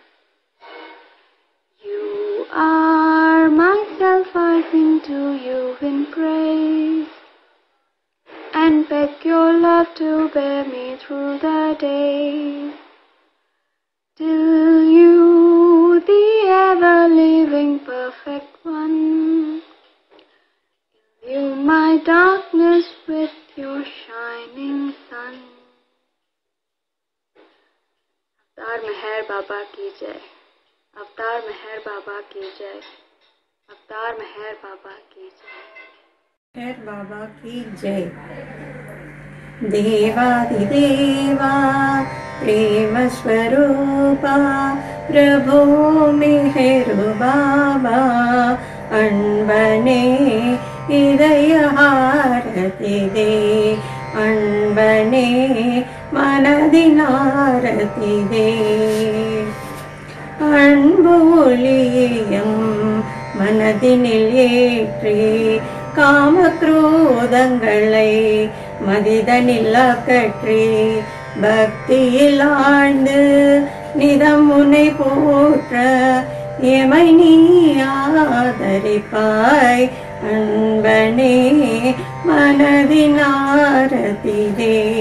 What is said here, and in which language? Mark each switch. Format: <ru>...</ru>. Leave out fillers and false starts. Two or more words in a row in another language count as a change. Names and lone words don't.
<en>You are myself, I sing to you in praise, and beg your love to bear me through the days, till you, the ever-living perfect one, illumine my darkness with your shining sun.</en> <hi>अवतार मेहर बाबा की जय. अवतार मेहर बाबा की जय। अवतार मेहर बाबा की जय. मेहर बाबा की जय.</hi> <ta>தேவாதிதேவா பிரேம ஸ்வரூபா பிரபோ மெஹர் பாபா அன்பனே ஹ்ருதய ஹாரதி தே அன்பனே மனதினாரதி தே அன்பு ஒளியம் மனதினில் ஏற்றி காமக்ரோதங்களை மதிதனில் அகற்றி பக்தியில் ஆழ்ந்து நிதம் உன்னை போற்ற எமை நீ ஆதரிப்பாய் அன்பனே மனதின் ஆரத்திதே.</ta>